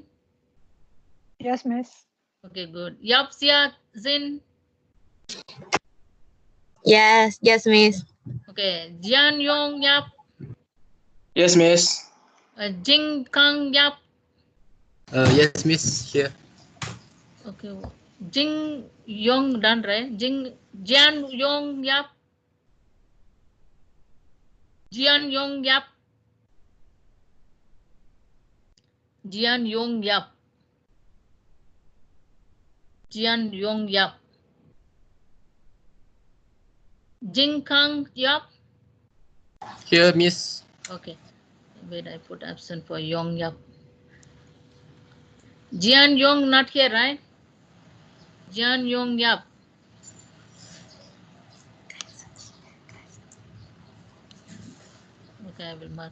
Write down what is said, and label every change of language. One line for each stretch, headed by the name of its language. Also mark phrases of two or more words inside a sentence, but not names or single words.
English: Yes, miss. Okay, good. Yapsia Zin. Yes, miss. Okay. Jian Yong Yap. Yes, miss. Jing Kang Yap. Yes, miss. Here. Okay. Jing Yong done, right? Jian Yong Yap. Jian Yong Yap. Jian Yong Yap. Jian Yong Yap. Jing Kang Yap. Here, miss. Okay. Wait, I put absent for Yong Yap. Jian Yong not here, right? Jian Yong Yap. Okay, I will mark.